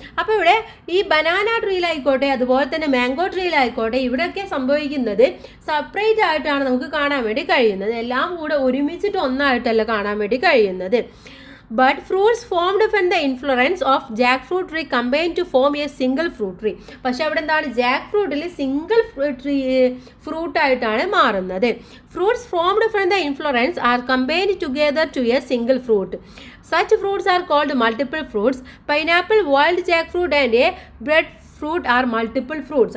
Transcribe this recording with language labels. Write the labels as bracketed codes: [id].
[ml] അപ്പോൾ ഇവിടെ ഈ ബനാന ട്രീയിലായിക്കോട്ടെ അതുപോലെ തന്നെ മാംഗോ ട്രീയിലായിക്കോട്ടെ ഇവിടെയൊക്കെ സംഭവിക്കുന്നത് സെപ്പറേറ്റ് ആയിട്ടാണ് നമുക്ക് കാണാൻ വേണ്ടി കഴിയുന്നത്. എല്ലാം കൂടെ ഒരുമിച്ചിട്ട് ഒന്നായിട്ടല്ല കാണാൻ വേണ്ടി കഴിയുന്നത്. [en] But fruits formed from the inflorescence of jackfruit tree combine to form a single fruit tree. [ml] പക്ഷെ അവിടെ എന്താണ്, ജാക്ക് ഫ്രൂട്ടിൽ സിംഗിൾ ട്രീ ഫ്രൂട്ട് ആയിട്ടാണ് മാറുന്നത്. [en] Fruits formed from the inflorescence are combined together to a single fruit. Such fruits are called multiple fruits. Pineapple, wild jackfruit and a breadfruit are multiple fruits.